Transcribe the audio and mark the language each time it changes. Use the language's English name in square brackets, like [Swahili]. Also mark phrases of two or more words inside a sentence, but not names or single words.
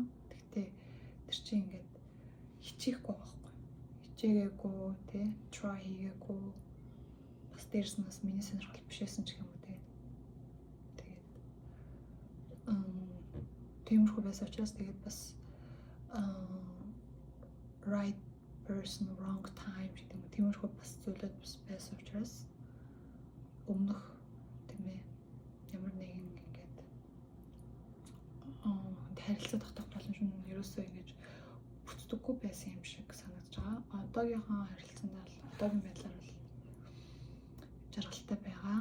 [Mongolian] Гэхдээ тэр чинь ингээд хичээхгүй байхгүй. Хичээгээгүй тий try хийгээгүй. Бас дээрс нь бас миний сонирхол биш байсан ч юм уу тий. Тэгээд тиймэрхүү байсан учраас тэгээд бас [English] right person wrong time [Mongolian] гэдэг юм. Тиймэрхүү бас зүйлүүд бас байсан учраас өмнөх тийм ээ ямар нэгэн ингээд харилцаа тогтоох боломж нь ерөөсөө ингэж үздэггүй байсан юм шиг санагдаж байгаа. Одоогийнхоо харилцаанд бол одоогийн байдлаар бол жаргалтай байгаа.